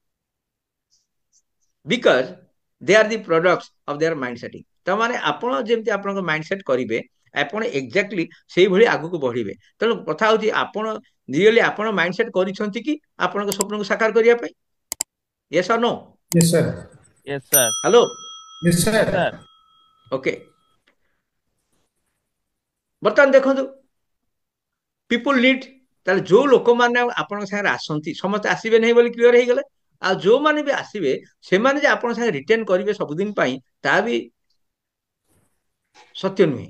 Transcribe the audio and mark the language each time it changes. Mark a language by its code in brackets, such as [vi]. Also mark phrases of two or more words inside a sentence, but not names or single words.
[en] because they are the product of their mind setting. [or] ତାମାନେ ଆପଣ ଯେମିତି ଆପଣଙ୍କ [en] mind set [or] କରିବେ, ଆପଣ ଏକ୍ଜାକ୍ଟଲି ସେଇଭଳି ଆଗକୁ ବଢିବେ। ତେଣୁ କଥା ହଉଛି, ଆପଣ ରିଏଲି ଆପଣ [en] mind set [or] କରିଛନ୍ତି କି ଆପଣଙ୍କ ସ୍ୱପ୍ନକୁ ସାକାର କରିବା ପାଇଁ? [en] yes or no? Yes, sir. Yes, sir. ହ୍ୟାଲୋ, Yes, Yes, sir. sir. ଓକେ। [or] ବର୍ତ୍ତମାନ ଦେଖନ୍ତୁ, [en] people need, [or] ତାହେଲେ ଯୋଉ ଲୋକମାନେ ଆପଣଙ୍କ ସାଙ୍ଗରେ ଆସନ୍ତି, ସମସ୍ତେ ଆସିବେ ନାହିଁ ବୋଲି କ୍ଲିୟର ହେଇଗଲେ। ଆଉ ଯୋଉମାନେ ବି ଆସିବେ, ସେମାନେ ଯେ ଆପଣଙ୍କ ସାଙ୍ଗେ ରିଟର୍ନ କରିବେ ସବୁଦିନ ପାଇଁ, ତାହା ବି ସତ୍ୟ ନୁହେଁ।